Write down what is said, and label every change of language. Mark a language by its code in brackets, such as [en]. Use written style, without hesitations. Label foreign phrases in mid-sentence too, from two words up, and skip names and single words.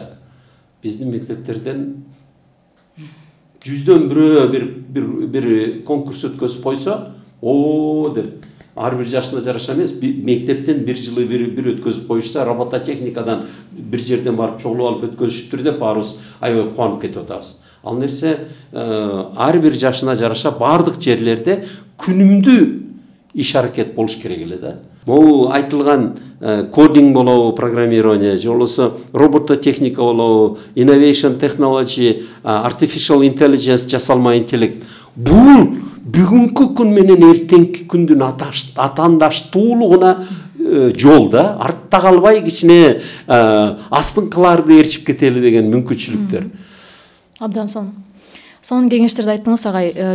[ky] Биздин мектептерден 100дөн бирөө бир конкурс өткөзүп койсо, деп ар бир жашына жараша эмес, мектептен бир жылы бир өткөзүп коюшса, робототехникадан бир жерден барып чогулуп алып өткөзүшүптүр деп баарыбыз аябай кубанып кетип атабыз. Ал нерсе ар бир жашына жараша бардык жерлерде күнүмдүү иш аракет болуш керек эле да. Могу айтылган кодинг болобу, программирование, же болбосо робототехника болобу, [en] innovation technology, artificial intelligence, [ky] жасалма интеллект. Бул бүгүнкү күн менен эртеңки күндүн атаандаштуулугуна жол да. Артта калбай кичине астыңкыларды ээрчип кетели деген мүмкүнчүлүктөр. Абдан сонун кеңештерди айттыңыз агай.